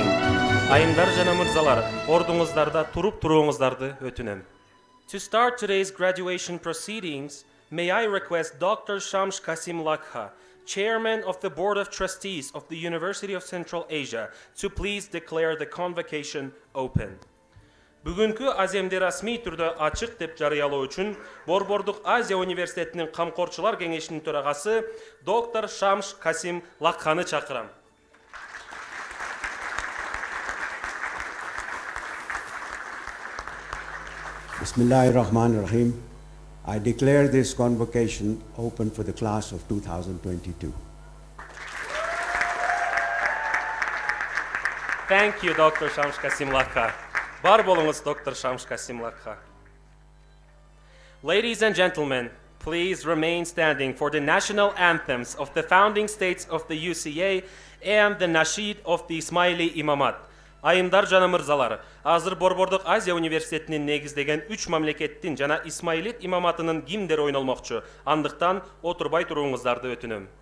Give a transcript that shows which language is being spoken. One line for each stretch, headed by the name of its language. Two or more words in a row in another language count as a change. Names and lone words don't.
Kyrgyz: Айымдар жана мырзалар, ордуңуздарда туруп туруңуздарды өтүнөм.
English: To start today's graduation proceedings, may I request Dr. Shams Kasim Lakha, Chairman of the Board of Trustees of the University of Central Asia, to please declare the convocation open.
Kyrgyz: Бүгүнкү аземди расмий түрдө ачык деп жарыялоо үчүн Борбордук Азия университетинин камкорчулар кеңешинин төрагасы доктор Шамш Касим Лакханы чакырам.
Arabic: Bismillahirrahmanirrahim.
English: I declare this convocation open for the class of 2022. Thank you, Dr. Shams Kasim Lakha.
Kyrgyz: Бар болуңуз, Dr. Shams Kasim Lakha.
English: Ladies and gentlemen, please remain standing for the national anthems of the founding states of the UCA and the Nasheed of the Ismaili Imamat.
Kyrgyz: Айымдар жана мырзалар, азыр Борбордук Азия университетинин негиздеген 3 мамлекеттин жана Исмаилит имаматынын гимндери ойнолмокчу. Андыктан отурбай туруңуздарды өтүнөм.